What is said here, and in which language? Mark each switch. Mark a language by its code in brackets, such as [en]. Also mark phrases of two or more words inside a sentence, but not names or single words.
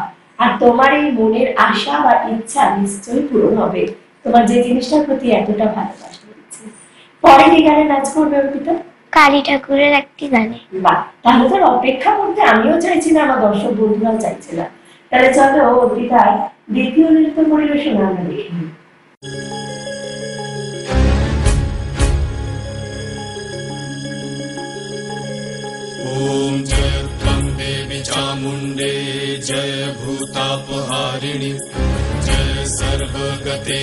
[bn] আর তোমার এই মনের আশা বা ইচ্ছা নিশ্চয়ই পূরণ হবে, তোমার যে জিনিসটার প্রতি এতটা ভালোবাসা রয়েছে। পরে কি গানে নাচ করবে অর্পিতা? কালী ঠাকুরের একটি গানে। বাহ, তাহলে তো অপেক্ষা করতে আমিও চাইছি না, আমার দর্শক বন্ধুরাও চাইছে না। তাহলে চলো অর্পিতার দ্বিতীয় নৃত্য পরিবেশনা আমরা দেখি। [sa] ॐ जय त्वं देवी चामुण्डे जय भूतापहारिणि जय सर्वगते